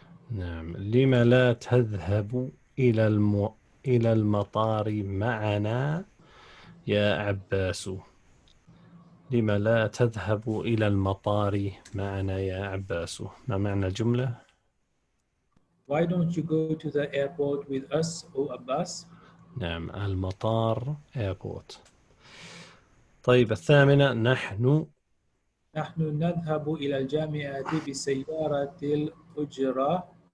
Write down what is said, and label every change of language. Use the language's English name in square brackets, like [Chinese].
[Arabic] نعم. لما لا تذهب إلى المطار معنا يا عباس؟ لما لا تذهب إلى المطار معنا يا عباس؟ ما معنى الجملة؟ [English] Why don't you go to the airport with us, oh Abbas? [Arabic] نعم. المطار airport. طيب, الثامنة. نحن نذهب إلى الجامعة بسيارة الأجرة.